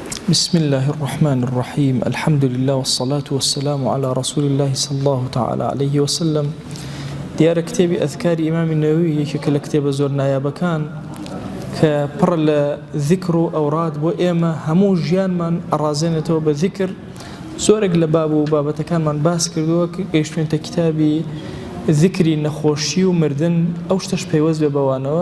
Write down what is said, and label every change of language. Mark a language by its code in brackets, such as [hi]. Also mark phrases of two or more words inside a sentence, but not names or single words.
[ar] بسم الله الرحمن الرحيم الحمد لله والصلاة والسلام على رسول الله صلى الله تعالى عليه وسلم. [ckb] ديار كتاب أذكار إمام النووي ككتاب زور نایابەکان کە پڕ لە ذکر و ئەوراد بۆ ئێمە هەموو ژیانمان ئەڕازێنێتەوە بە ذکر. زۆرێک لە باب و بابەتەکانمان باس کردووە کە گەیشتوێنتە کتابی ذکری نەخۆشی و مردن ئەو شتەش پەیوەست بێ بەوانەوە.